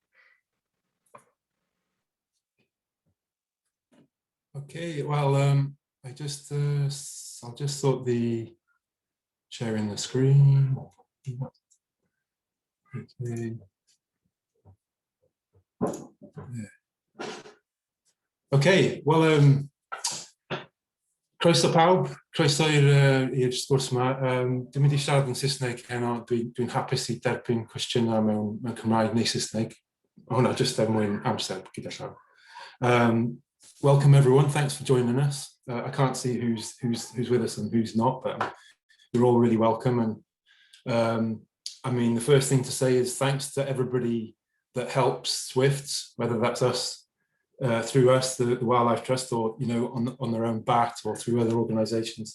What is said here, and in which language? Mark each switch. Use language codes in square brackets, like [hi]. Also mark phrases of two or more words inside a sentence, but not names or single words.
[en] Okay, well, I'll just sort the sharing the screen. Okay. Yeah. Okay, well, [cy] croeso pawb, croeso i'r sgwrs yma. Dwi'n mynd I siarad yn Saesneg heno, dwi'n hapus I derbyn cwestiynau mewn Cymraeg neu Saesneg. Hwna just mwyn amser gyda llaw. [en] Welcome everyone, thanks for joining us. I can't see who's with us and who's not, but you're all really welcome. And I mean, the first thing to say is thanks to everybody that helps Swifts, whether that's us, through us, the Wildlife Trust, or on their own bat, or through other organisations.